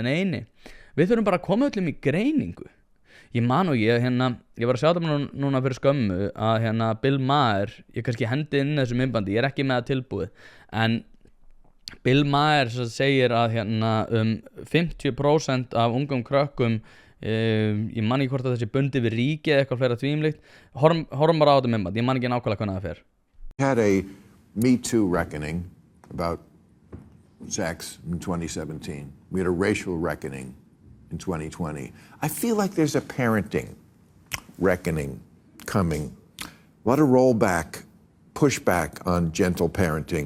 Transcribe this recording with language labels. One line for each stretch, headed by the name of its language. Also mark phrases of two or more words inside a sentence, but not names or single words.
Icelandic: En eini, við þurfum bara að koma öllum í greiningu. Ég man og ég var að sjá það núna fyrir skömmu að Bill Maher, ég kannski hendi inn þessu myndbandi, ég ekki með það tilbúið, en Bill Maher segir að 50% af ungum krökkum, ég man ekki hvort að þessi bundi við ríki eða eitthvað fleira tvímlíkt, horfum bara á þetta myndband, ég man ekki nákvæmlega hvernig það fer.
English: We had a Me Too reckoning about sex in 2017. We had a racial reckoning in 2020. I feel like there's a parenting reckoning coming. A lot of rollback, pushback on gentle parenting.